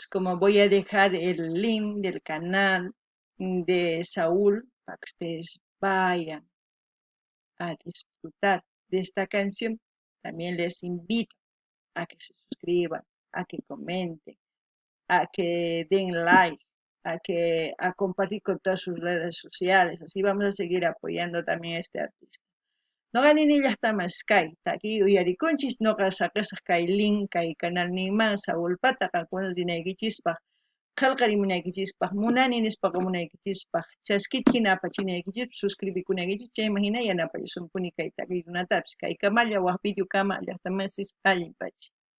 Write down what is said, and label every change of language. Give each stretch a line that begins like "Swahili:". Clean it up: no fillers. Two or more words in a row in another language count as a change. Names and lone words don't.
Spanish: Como voy a dejar el link del canal de Saúl para que ustedes vayan a disfrutar de esta canción, también les invito a que se suscriban, a que comenten, a que den like, a compartir con todas sus redes sociales. Así vamos a seguir apoyando también a este artista.
Quechua: Noqa nini llaqtamas kay taki uyarikunchis noqa saqasaq kay link kay canal ninman Saúlpata qankuna rinaykichispaq qillqarimunaykichispaq munani nispaqa munaykichispaq chaskita hina apachinaykichis suscribikunaykichis chayman hina yanapayusunpuni kay takikunatapis kay kamalla waq videokama llaqtamasis allinpacha.